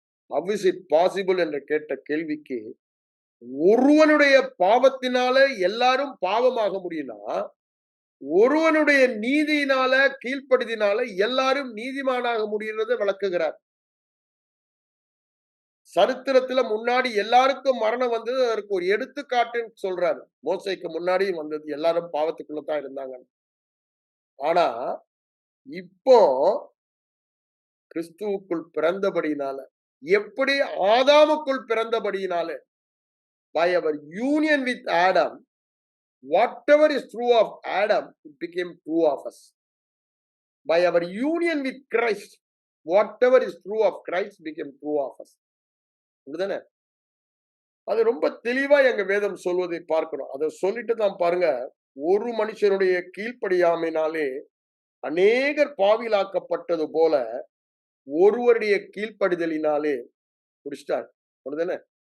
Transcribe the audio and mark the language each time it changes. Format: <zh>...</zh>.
<en>How is it possible</en> <ta>என்று கேட்ட கேள்விக்கு, ஒருவனுடைய பாவத்தினால எல்லாரும் பாவமாக முடியும்னா, ஒருவனுடைய நீதியினால, கீழ்ப்படிதினால எல்லாரும் நீதிமானாக முடிகிறதை விளக்குகிறார். சரித்திரத்துல முன்னாடி எல்லாருக்கும் மரணம் வந்தது. அதற்கு ஒரு எடுத்துக்காட்டுன்னு சொல்றாரு. மோசேக்கு முன்னாடியும் வந்தது. எல்லாரும் பாவத்துக்குள்ளதான் இருந்தாங்க. ஆனா இப்போ கிறிஸ்துவுக்குள் பிறந்தபடியினால,</ta> <en>எப்படி ஆதாமுக்குள் பிறந்தபடியினால, by our union with Adam, whatever is true of Adam, it became true of us. By our union with Christ, whatever is true of Christ became true of us.</en> <ta>அப்படிதானே? அது ரொம்ப தெளிவா எங்க வேதம் சொல்வதை பார்க்கிறோம். அதை சொல்லிட்டு தான் பாருங்க, ஒரு மனுஷனுடைய கீழ்ப்படியாமையினாலே அநேகர் பாவிலாக்கப்பட்டது போல ஒருவருடைய கீழ்ப்படிதலினாலே முடிச்சிட்டார். அப்படிதானே?</ta>